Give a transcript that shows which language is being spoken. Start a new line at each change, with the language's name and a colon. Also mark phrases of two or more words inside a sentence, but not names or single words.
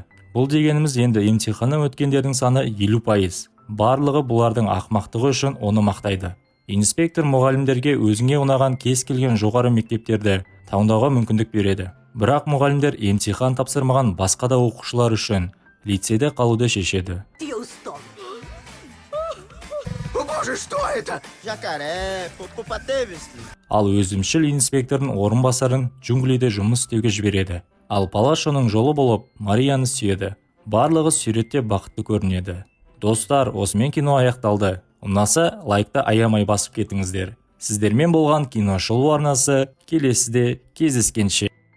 Kazakh: Бұл дегеніміз енді емтиханы өткендердің саны 50%. Барлығы бұлардың ақымақтығы үшін оны мақтайды. Инспектор мұғалімдерге өзіңе ұнаған кез келген жоғары мектептерді таңдауға мүмкіндік береді. Бірақ мұғалімдер емтихан тапсырмаған басқа да оқушылар үшін лицейде қалуды шешеді.
Russian: О боже, что это?
Kazakh: Jacaré, Popatevski. Ал өзімшіл инспектордың орынбасарын джунглиде жұмыс істеуге жібереді. Ал Палашоның жолы болып Марияны сүйеді. Барлығы суретте бақытты көрінеді. Достар, осымен кино аяқталды. Ұнаса, лайкты аямай басып кетіңіздер. Сіздермен болған киношолу арнасы келесіде кездескенше.